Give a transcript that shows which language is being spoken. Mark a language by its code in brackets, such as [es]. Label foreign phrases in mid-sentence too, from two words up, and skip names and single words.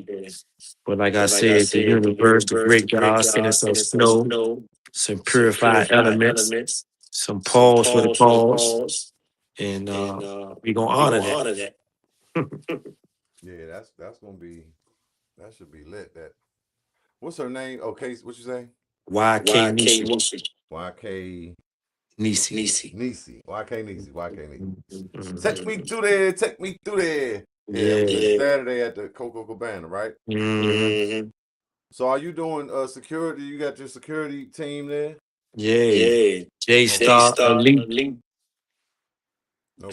[en] But like I said, the universe, the great God sent us some snow, some purified elements, some pause for the cause, and we gonna honor that. Yeah, that's gonna be, that should be lit. That, what's her name? Okay, what you say? YK Nisi. YK Nisi. Nisi. YK Nisi. YK Nisi. Mhm. Take me through there. Take me through there. Yeah, that was this Saturday at the Coco Cabana, right? Mm-hmm. So are you doing security? You got your security team there? Yeah. J Star Elite. Okay.